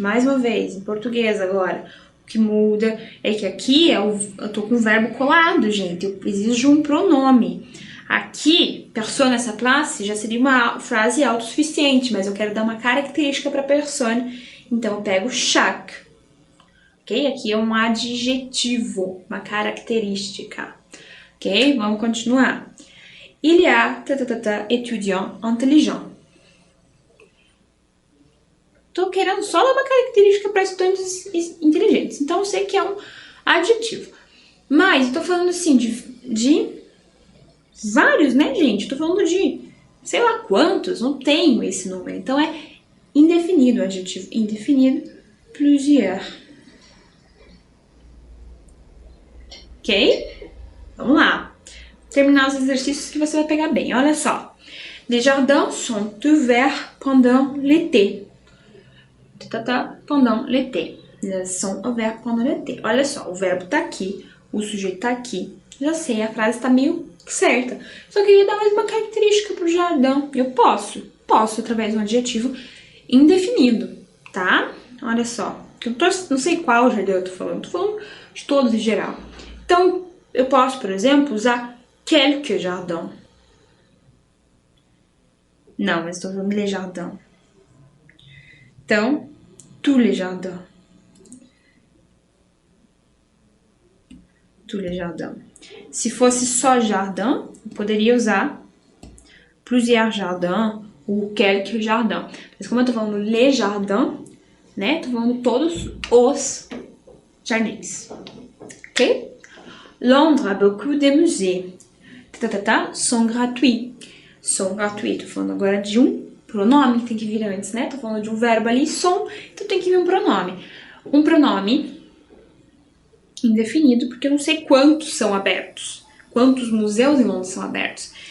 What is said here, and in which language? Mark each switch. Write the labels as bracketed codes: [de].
[pt] Mais uma vez, em português agora. O que muda é que aqui eu tô com o verbo colado, gente. Eu preciso de um pronome. Aqui, [fr] personne à sa place [pt] já seria uma frase autossuficiente, mas eu quero dar uma característica para personne, então eu pego chaque. Ok? Aqui é um adjetivo, uma característica. Ok? Vamos continuar. [fr] Il y a étudiant intelligent. [pt] Tô querendo só dar uma característica para estudantes inteligentes. Então eu sei que é um adjetivo. Mas eu tô falando assim de vários, né, gente? Tô falando de sei lá quantos, não tenho esse número. Então é indefinido, adjetivo indefinido, plusieurs. Ok? Vamos lá. Terminar os exercícios que você vai pegar bem. Olha só. [fr] Les jardins sont ouverts pendant l'été. Pendant l'été. [pt] Eles [fr] sont ouverts pendant l'été. [pt] Olha só, o verbo tá aqui, o sujeito tá aqui. Já sei, a frase tá meio certa. Só queria dar mais uma característica pro jardim. Eu posso através de um adjetivo indefinido, tá? Olha só. Não sei qual jardim eu tô falando de todos em geral. Então, eu posso, por exemplo, usar [fr] quelques jardins. [pt] Não, mas estou falando [fr] les jardins. [pt] Então, [fr] tous les jardins. Tous les jardins. [pt] Se fosse só jardim, eu poderia usar [fr] plusieurs jardins [pt] ou [fr] quelques jardins. [pt] Mas como eu tô falando [fr] les jardins, [pt] né? Tô falando todos os jardins. Ok? [fr] Londres a beaucoup de musées. Sont gratuits. Sont gratuits. [pt] Tô falando agora de um pronome que tem que vir antes, né? Tô falando de um verbo ali, sont, então tem que vir um pronome. Um pronome indefinido, porque eu não sei quantos são abertos. Quantos museus em Londres são abertos.